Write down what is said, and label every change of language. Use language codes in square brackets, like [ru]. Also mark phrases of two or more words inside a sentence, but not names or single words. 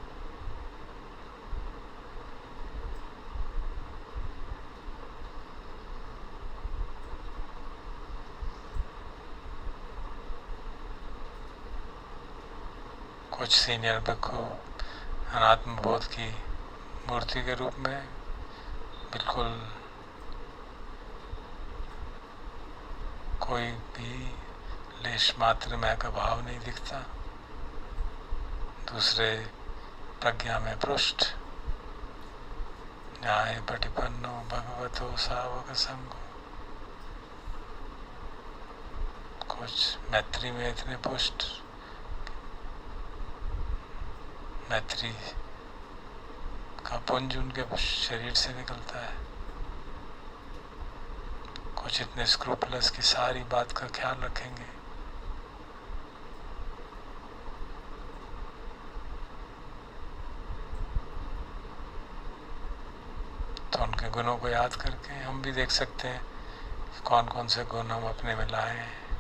[hi] कुछ सीनियर भिक्षु अनात्म बोध की मूर्ति के रूप में बिल्कुल कोई भी लेश मात्र मैं का भाव नहीं दिखता, दूसरे प्रज्ञा में पृष्ठ, [pi] न्याय पटिपन्नो भगवतो सावक संगो, [hi] कुछ मैत्री में इतने पुष्ट, मैत्री का पुंज उनके शरीर से निकलता है, कुछ इतने स्क्रूपलस की सारी बात का ख्याल रखेंगे, तो उनके गुणों को याद करके हम भी देख सकते हैं कौन कौन से गुण हम अपने में लाए हैं।